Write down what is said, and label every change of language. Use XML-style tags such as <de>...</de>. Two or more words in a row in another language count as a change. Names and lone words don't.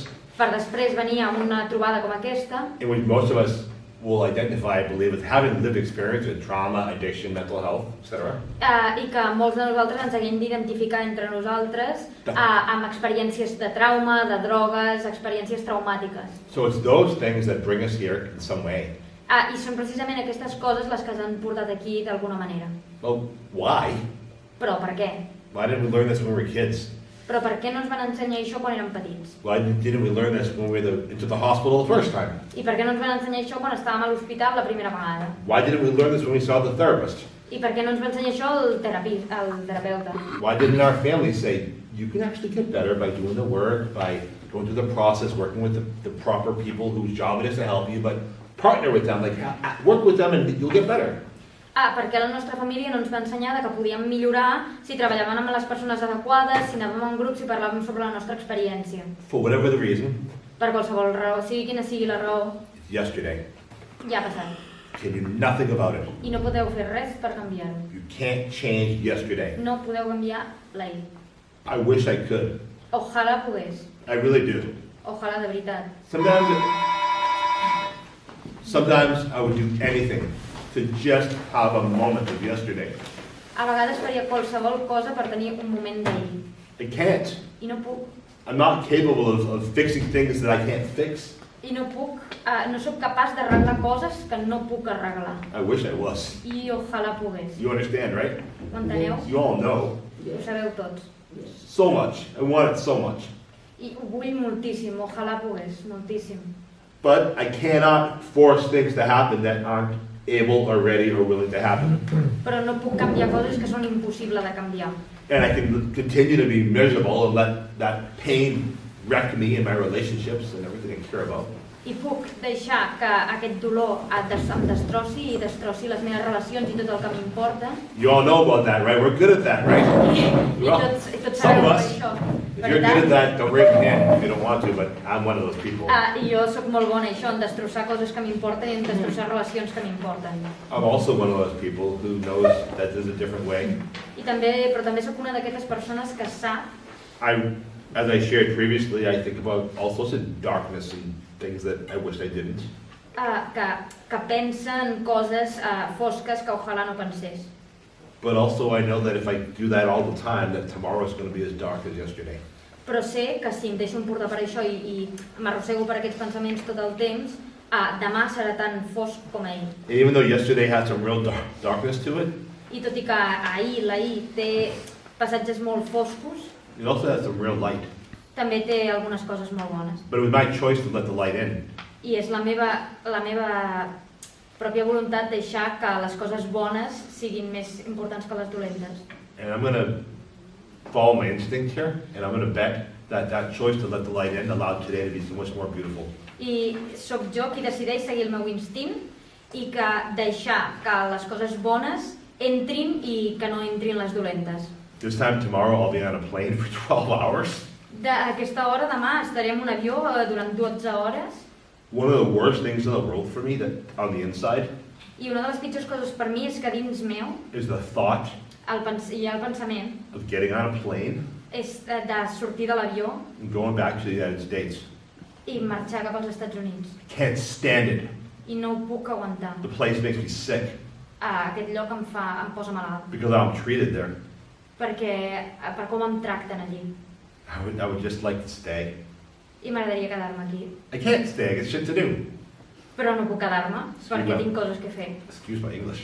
<ca>per després venir a una trobada com aquesta,</ca> <en>in which most of us will identify, I believe, with having lived experience with trauma, addiction, mental health, etc.</en> <ca>I que molts de nosaltres ens haguem d'identificar entre nosaltres amb experiències de trauma, de drogues, experiències traumàtiques.</ca> <en>So it's those things that bring us here in some way.</en> <ca>I són precisament aquestes coses les que ens han portat aquí d'alguna manera.</ca> <en>Well, why?</en> <ca>Però per què?</ca> <en>Why didn't we learn this when we were kids?</en> <ca>Però per què no ens van ensenyar això quan érem petits?</ca> <en>Why didn't we learn this when we were into the hospital the first time?</en> <ca>I per què no ens van ensenyar això quan estàvem a l'hospital la primera vegada?</ca> <en>Why didn't we learn this when we saw the therapist?</en> <ca>I per què no ens va ensenyar això el terapeuta?</ca> <en>Why didn't our family say, you can actually get better by doing the work, by going through the process, working with the proper people whose job it is to help you, but partner with them, like work with them and you'll get better.</en> <ca>Perquè la nostra família no ens va ensenyar que podíem millorar si treballàvem amb les persones adequades, si anàvem en grup, si parlàvem sobre la nostra experiència.</ca> <en>For whatever the reason,</en> <ca>Per qualsevol raó, sigui quina sigui la raó,</ca> <en>yesterday,</en> <ca>ja ha passat.</ca> <en>can do nothing about it.</en> <ca>I no podeu fer res per canviar-ho.</ca> <en>You can't change yesterday.</en> <ca>No podeu canviar l'ahir.</ca> <en>I wish I could.</en> <ca>Ojalà pogués.</ca> <en>I really do.</en> <ca>Ojalà de veritat.</ca> <en>Sometimes I would do anything to just have a moment of yesterday.</en> <ca>A vegades faria qualsevol cosa per tenir un moment d'ahir.</ca> <en>I can't.</en> <ca>I no puc.</ca> <en>I'm not capable of fixing things that I can't fix.</en> <ca>I no puc, no sóc capaç d'arreglar coses que no puc arreglar.</ca> <en>I wish I was.</en> <ca>I ojalà pogués.</ca> <en>You understand, right?</en> <ca>Ho enteneu?</ca> <en>You all know.</en> <ca>Ho sabeu tots.</ca> <en>So much. I want it so much.</en> <ca>I ho vull moltíssim, ojalà pogués, moltíssim.</ca> <en>But I cannot force things to happen that aren't able or ready or willing to happen.</en> <ca>Però no puc canviar coses que són impossibles de canviar.</ca> <en>And I can continue to be miserable and let that pain wreck me in my relationships and everything I care about.</en> <ca>I puc deixar que aquest dolor em destrossi i destrossi les meves relacions i tot el que m'importa.</ca> <en>You all know about that, right? We're good at that, right?</en> <ca>I tots</ca> <en>some</en> <ca>sabeu</ca> <en>of us.</en> <ca>això.</ca> <en>If you're good at that, don't raise your hand if you don't want to, but I'm one of those people.</en> <ca>I jo sóc molt bona això, en destrossar coses que m'importen i en destrossar relacions que m'importen.</ca> <en>I'm also one of those people who knows that there's a different way.</en> <ca>Però també sóc una d'aquestes persones que sap,</ca> <en>As I shared previously, I think about all sorts of darkness and things that I wish I didn't.</en> <ca>que pensa en coses fosques que ojalà no pensés.</ca> <en>But also I know that if I do that all the time, that tomorrow is going to be as dark as yesterday.</en> <ca>Però sé que si em deixo emportar per això i m'arrossego per aquests pensaments tot el temps, demà serà tan fosc com ahir.</ca> <en>And even though yesterday had some real darkness to it,</en> <ca>I tot i que l'ahir té passatges molt foscos,</ca> <en>it also has some real light.</en> <ca>també té algunes coses molt bones.</ca> <en>But it was my choice to let the light in.</en> <ca>I és la meva pròpia voluntat deixar que les coses bones siguin més importants que les dolentes.</ca> <en>And I'm going to follow my instinct here, and I'm going to bet that that choice to let the light in allowed today to be so much more beautiful.</en> <ca>I sóc jo qui decideix seguir el meu instint i que deixar que les coses bones entrin i que no entrin les dolentes.</ca> <en>This time tomorrow I'll be on a plane for 12 hours.</en> <ca>D'aquesta hora demà estaré en un avió durant 12 hores.</ca> <en>One of the worst things in the world for me, that on the inside,</en> <ca>I una de les pitjors coses per mi és que dins meu</ca> <en>is the thought</en> <ca>hi ha el pensament</ca> <en>of getting on a plane</en> <ca>és de sortir de l'avió</ca> <en>and going back to the United States.</en> <ca>i marxar cap als Estats Units.</ca> <en>Can't stand it.</en> <ca>I no ho puc aguantar.</ca> <en>The place makes me sick</en> <ca>Aquest lloc em posa malalt.</ca> <en>because I'm treated there.</en> <ca>Per com em tracten allí.</ca> <en>I would just like to stay.</en> <ca>I m'agradaria quedar-me aquí.</ca> <en>I can't stay, I got shit to do.</en> <ca>Però no puc quedar-me perquè tinc coses que fer.</ca> <en>Excuse my English.</en>